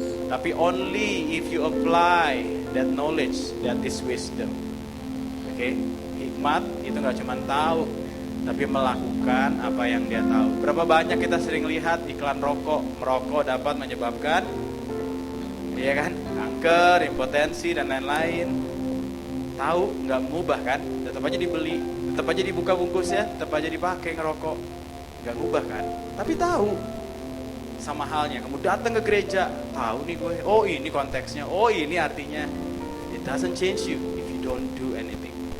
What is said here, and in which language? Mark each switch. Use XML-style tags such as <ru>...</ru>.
<en>Tapi only if you apply that knowledge, that is wisdom.</en> <id>Oke, hikmat itu nggak cuma tahu, tapi melakukan apa yang dia tahu. Berapa banyak kita sering lihat iklan rokok, merokok dapat menyebabkan, iya kan, kanker, impotensi dan lain-lain. Tahu nggak mengubah kan, tetap aja dibeli, tetap aja dibuka bungkusnya, tetap aja dipakai ngerokok, nggak ngubah kan. Tapi tahu, sama halnya kamu datang ke gereja, tahu nih gue, oh ini konteksnya, oh ini artinya.</id> <en>It doesn't change you if you don't do anything.</en>